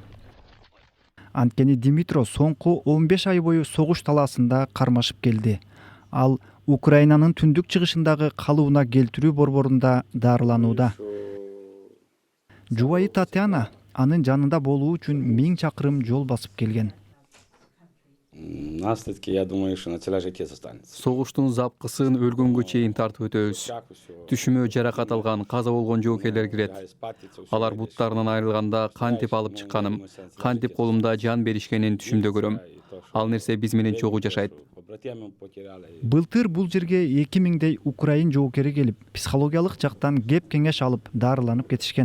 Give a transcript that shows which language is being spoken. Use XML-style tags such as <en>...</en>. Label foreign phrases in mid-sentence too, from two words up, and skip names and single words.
<ky>Анткени Димитро соңку 15 ай бою согуш талаасында кармашып келди. Ал Украинанын түндүк чыгышындагы калыбына келтирүү борборунда дарыланууда. Жубайы Татьяна анын жанында болуу үчүн 1000 чакырым жол басып келген.</ky> <ru>Наследки, я думаю, что на целый житие останется.</ru> <ky>Согуштун запкысын өлгөнгө чейин тартып өтөбүз. Түшүмө жаракат алган, каза болгон жоокерлер кирет. Алар буттарынан айрылганда кантип алып чыкканым, кантип колумда жан беришкенин түшүмдө көрөм. Ал нерсе биз менен чогуу жашайт. Былтыр бул жерге 2000дей украин жоокери келип, психологиялык жактан кеп кеңеш алып, дарыланып кетишкен.</ky>